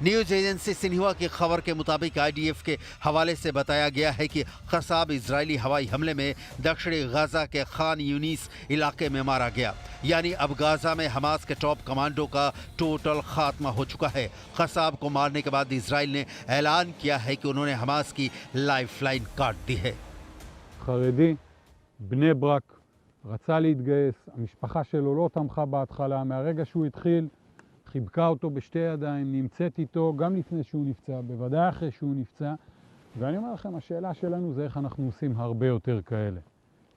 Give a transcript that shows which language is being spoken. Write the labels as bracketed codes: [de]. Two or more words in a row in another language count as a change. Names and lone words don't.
[en] news agency [hi] सिन्हुआ की खबर के मुताबिक आईडीएफ के हवाले से बताया गया है कि क़साब इजरायली हवाई हमले में दक्षिणी गाजा के खान यूनिस इलाके में मारा गया। यानी अब गाजा में हमास के [en] top commando [hi] का टोटल खात्मा हो चुका है। क़साब को मारने के बाद इजराइल ने ऐलान किया है कि उन्होंने हमास की लाइफलाइन काट दी है। [he] חרדי, בני ברק, רצה להתגייס, המשפחה שלו לא תמכה בהתחלה, מהרגע שהוא התחיל, חיבקה אותו בשתי ידיים, נמצאת איתו גם לפני שהוא נפצע, בוודאי אחרי שהוא נפצע, ואני אומר לכם, השאלה שלנו זה איך אנחנו עושים הרבה יותר כאלה.